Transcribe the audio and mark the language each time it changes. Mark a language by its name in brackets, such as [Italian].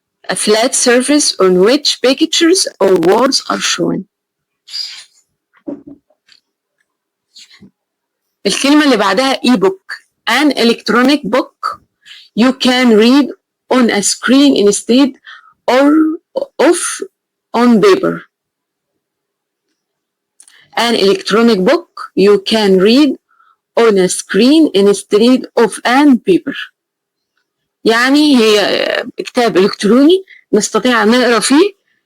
[English] A flat surface on which pictures or words are shown. [Arabic] الكلمة اللي بعدها e-book. [English] An electronic book you can read on a screen instead of on paper. An electronic book you can read on a screen instead of on paper. [Arabic] يعني هي كتاب إلكتروني نستطيع أن نقرأ فيه